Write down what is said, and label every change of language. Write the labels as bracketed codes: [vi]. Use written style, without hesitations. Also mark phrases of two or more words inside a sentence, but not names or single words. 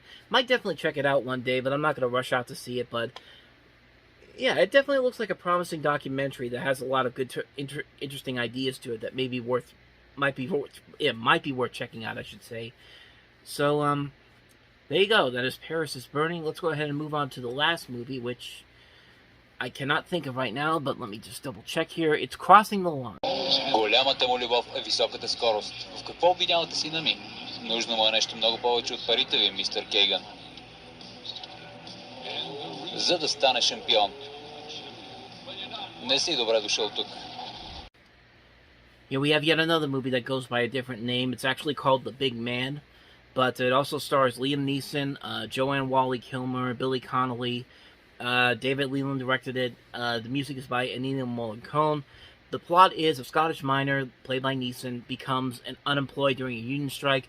[en] Might definitely check it out one day, but I'm not going to rush out to see it, but yeah, it definitely looks like a promising documentary that has a lot of good, interesting ideas to it that might be worth checking out, I should say. So, there you go. That is Paris is Burning. Let's go ahead and move on to the last movie, which I cannot think of right now, but let me just double check here. It's Crossing the Line. [bg] Голямата му любов е високата скорост. В какво обвинявате сина ми? Нужно му е нещо много повече от парите ви, мистер Кейган. За да стане шампион. Не си добре дошъл тук. [en] Yeah, we have yet another movie that goes by a different name. It's actually called The Big Man, but it also stars Liam Neeson, Joanne Whalley-Kilmer, Billy Connolly. David Leland directed it. The music is by Ennio Morricone. The plot is a Scottish miner, played by Neeson, becomes unemployed during a union strike.